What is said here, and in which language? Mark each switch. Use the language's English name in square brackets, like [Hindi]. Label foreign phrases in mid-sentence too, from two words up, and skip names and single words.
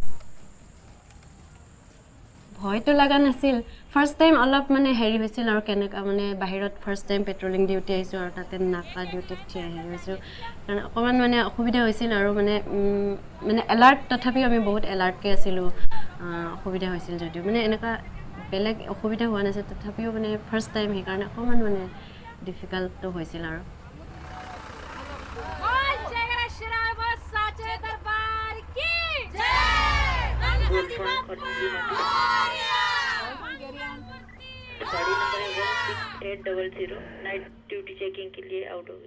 [Assamese] ভয়তো লগা নাছিল [English] first time [Assamese] অলপ মানে হেৰি হৈছিল আৰু কেনেকুৱা মানে বাহিৰত [English] first time patrolling duty [Assamese] আহিছোঁ আৰু তাতে নাকা ডিউটিত হেৰি হৈছোঁ কাৰণ অকণমান মানে অসুবিধা হৈছিল আৰু মানে এলাৰ্ট তথাপিও আমি বহুত এলাৰ্টকৈ আছিলোঁ অসুবিধা হৈছিল যদিও মানে এনেকুৱা বেলেগ অসুবিধা হোৱা নাছিল তথাপিও মানে [English] first time [Assamese] সেইকাৰণে অকণমান মানে ডিফিকাল্টটো হৈছিল আৰু [Hindi] गाड़ी नंबर है 16800 [English] night duty checking [Hindi] के लिए आउट हो गई